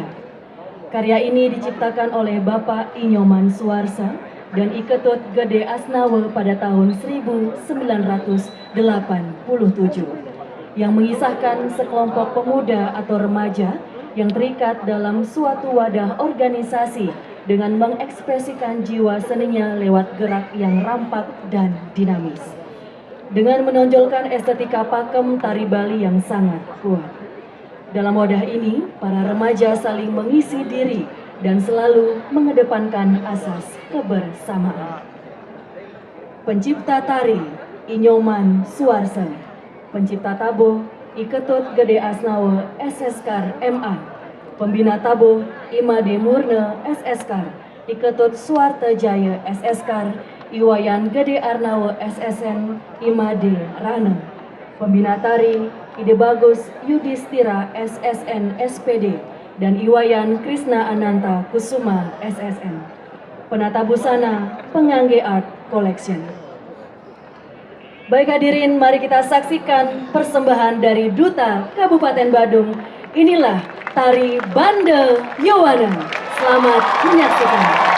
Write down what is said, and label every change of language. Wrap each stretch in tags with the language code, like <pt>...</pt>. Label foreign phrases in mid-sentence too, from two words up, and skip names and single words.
<id>Karya ini diciptakan oleh Bapak Inyoman Suarsa dan Iketut Gede Asnawe pada tahun 1987 yang mengisahkan sekelompok pemuda atau remaja yang terikat dalam suatu wadah organisasi dengan mengekspresikan jiwa seninya lewat gerak yang rampak dan dinamis. Dengan menonjolkan estetika pakem tari Bali yang sangat kuat. Dalam wadah ini, para remaja saling mengisi diri dan selalu mengedepankan asas kebersamaan. Pencipta tari, Inyoman Suarsa. Pencipta tabo, Iketut Gede Asnawe SSK MA. Pembina tabo, Imade Murne SSK. Iketut Suarte Jaya SSK. Iwayan Gede Arnawe SSN Imade Rana. Pembina tari Ide Bagus Yudhistira SSN SPD dan Iwayan Krisna Ananta Kusuma SSN. Penata busana Pengangge Art Collection. Baik hadirin, mari kita saksikan persembahan dari Duta Kabupaten Badung. Inilah tari Bande Yowana. Selamat menyaksikan.</id>